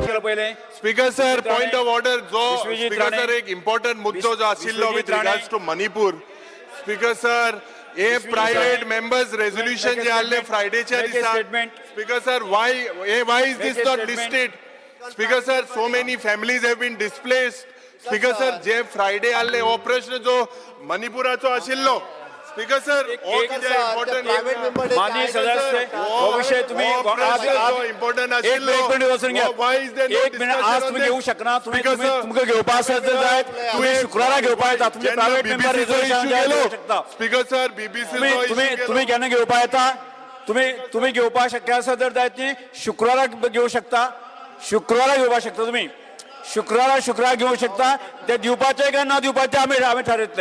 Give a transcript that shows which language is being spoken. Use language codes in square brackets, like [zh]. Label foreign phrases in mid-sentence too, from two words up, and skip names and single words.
[kok] पहिले [en] Speaker sir, विश्वजित point of order जो विश्वजित स्पीकर राणे. [kok] सर एक इम्पॉर्टंट मुद्दो जो आशिल्लो विश्वजित [en] with regards राणे. to Manipur. Speaker sir, हे विश्वजित प्रायव्हेट राणे. members resolution Make a [kok] जे आले [en] statement. [kok] फ्रायडेच्या [en] Make a [kok] दिसा. [en] statement. Speaker sir, why is Make this a not statement. listed? Speaker sir, so many families have been displaced. Speaker sir, [kok] जे फ्रायडे आले हो प्रश्न जो मणिपुराचो आशिल्लो. [en] Speaker sir, [kok] हो कितें इम्पॉर्टंट [mr] माननीय सदस्य वो विषय तुम्ही इम्पॉर्टंट एक मिनिट बसून घ्या. एक मिनिट आज तुम्ही घेऊ शकना. [kok] तुम्ही तुमका घेवपा आसत जाय तुम्ही शुक्रारा घेवपा येता. [mr] तुमचे प्रायव्हेट मेंबर रिझोल्युशन घेऊ शकता. [en] Speaker sir, BBC [kok] तुम्ही केन्ना घेवपा येता. तुम्ही घेवपा शक्य आसा तर जाय ती शुक्रारा घेऊ शकता. शुक्रारा घेवपा शकता. [mr] तुम्ही शुक्रारा घेऊ शकता. ते दिवपाचे काय न दिवपाचे आम्ही ठरवतले.